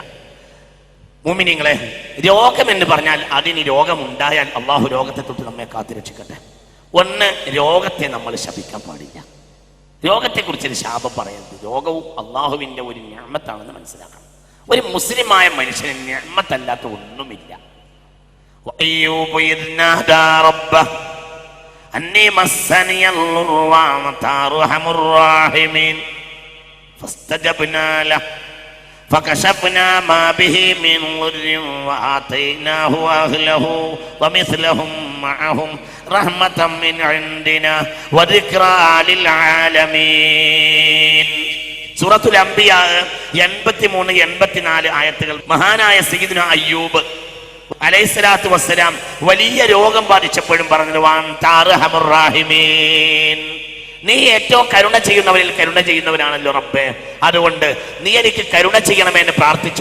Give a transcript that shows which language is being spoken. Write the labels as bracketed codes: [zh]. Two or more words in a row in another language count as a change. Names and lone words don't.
[ml] മുഅ്മിനീങ്ങളെ, രോഗം എന്ന് പറഞ്ഞാൽ അതിന് രോഗമുണ്ടായാൽ അള്ളാഹു രോഗത്തെ തൊട്ട് നമ്മെ കാത്തുരക്ഷിക്കട്ടെ. ഒന്ന്, രോഗത്തെ നമ്മൾ ശപിക്കാൻ പാടില്ല. രോഗത്തെക്കുറിച്ചൊരു ശാപം പറയരുത്. രോഗവും അള്ളാഹുവിൻ്റെ ഒരു നിഅമത്താണെന്ന് മനസ്സിലാക്കണം. ഒരു മുസ്ലിമായ മനുഷ്യന് നിഅമത്തല്ലാത്ത ഒന്നുമില്ല. [ar] وأيوب إذ نادى ربه أني مسني الضر وأنت أرحم الراحمين فاستجبنا له فكشفنا ما به من ضر وآتيناه أهله ومثلهم معهم رحمة من عندنا وذكرى للعالمين. [ml] സൂറത്തുൽ അംബിയ 83-84 ആയത്തുകൾ. മഹാനായ സയ്യിദുനാ അയ്യൂബ് [ar] عليه الصلاة والسلام [ml] വലിയ രോഗം ബാധിച്ചപ്പോഴും പറഞ്ഞു, നീ ഏറ്റവും കരുണ ചെയ്യുന്നവരിൽ കരുണ ചെയ്യുന്നവനാണല്ലോ റബ്ബേ, അതുകൊണ്ട് നീ എനിക്ക് കരുണ ചെയ്യണമെന്ന് പ്രാർത്ഥിച്ചു.